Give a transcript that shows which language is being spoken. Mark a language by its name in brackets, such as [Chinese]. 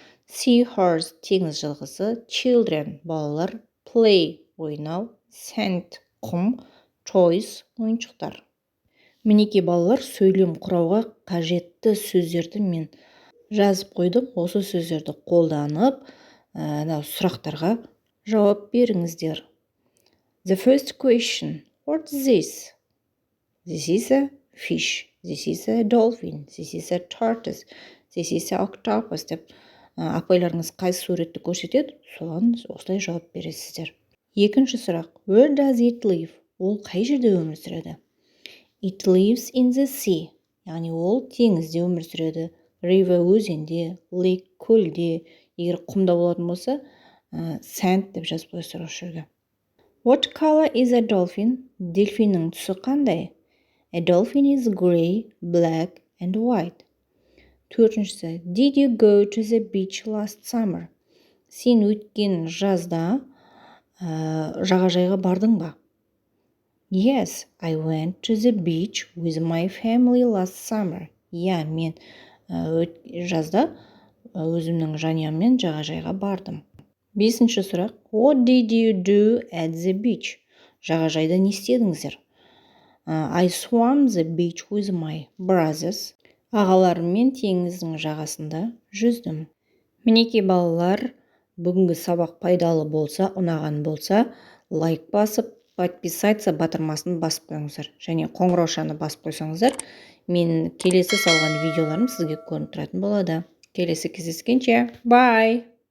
[Kazakh] Seahorse теңіз жылқысы, children балалар, play ойнау, sand құм, toys ойыншықтар. Мінекей балалар, сөйлем құрауға қажетті сөздерді мен жазып қойдым. Осы сөздерді қолданып, сұрақтарға жауап беріңіздер. [English] The first question, what's this? This is a fish. This is a dolphin. This is a tortoise. This is a octopus [Kazakh] деп апайларыңыз қайсы суретті көрсетеді, соған осылай жауап бересіздер. Екінші сұрақ, [English] where does it live? [Kazakh] Ол қай жерде өмір сүреді? [English] It lives in the sea. [Kazakh] Яғни ол теңізде өмір сүреді. River өзенде, lake көлде. Егер құмда болатын болса, sand деп жазып қойсыздар осы жерге. [English] What color is a dolphin? [Kazakh] Дельфиннің түсі қандай? [English] A dolphin is gray, black and white. [Kazakh] Төртіншісі, [English] did you go to the beach last summer? [Kazakh] Сен өткен жазда жағажайға бардың ба? [English] Yes, I went to the beach with my family last summer. [Kazakh] Мен жазда өзімнің жанұяммен жағажайға бардым. Бесінші сұрақ, [English] what did you do at the beach? [Kazakh] Жағажайда не істедіңіздер? [English] I swam the beach with my brothers. [Kazakh] Ағаларыммен теңіздің жағасында жүздім. Мінекей балалар, бүгінгі сабақ пайдалы болса, ұнаған болса, лайк басып, подписаться батырмасын басып қойыңыздар. Және қоңыраушаны басып қойсаңыздар, мен келесі салған видеоларым сізге көрініп тұратын болады. Келесі кездескенше, bye!